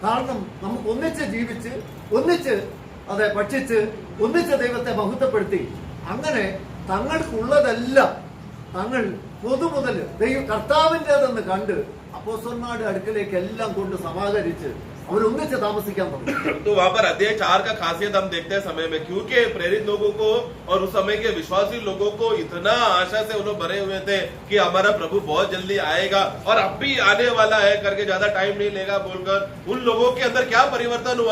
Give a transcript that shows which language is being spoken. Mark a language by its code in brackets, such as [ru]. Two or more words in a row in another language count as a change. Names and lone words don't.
[ml] കാരണം നമുക്ക് ഒന്നിച്ച് ജീവിച്ച് ഒന്നിച്ച് അതെ ഭക്ഷിച്ച് ഒന്നിച്ച് ദൈവത്തെ മഹത്വപ്പെടുത്തി അങ്ങനെ തങ്ങൾക്കുള്ളതെല്ലാം തങ്ങൾ പൊതുമുതൽ കർത്താവിൻ്റെതെന്ന് കണ്ട് അപ്പോസ്തലന്മാരുടെ അടുക്കലേക്ക് എല്ലാം കൊണ്ട് സമാഹരിച്ച് അവരൊന്നിച്ച് താമസിക്കാൻ തുടങ്ങി. [hi] तो वहाँ पर अध्याय 4 का खासियत हम देखते हैं समय में, क्योंकि प्रेरित लोगों को और उस समय के विश्वासी लोगों को इतना आशा से उन्होंने भरे हुए थे कि हमारा प्रभु बहुत जल्दी आएगा और अब भी आने वाला है करके ज्यादा टाइम नहीं लेगा बोलकर उन लोगों के अंदर क्या परिवर्तन हुआ।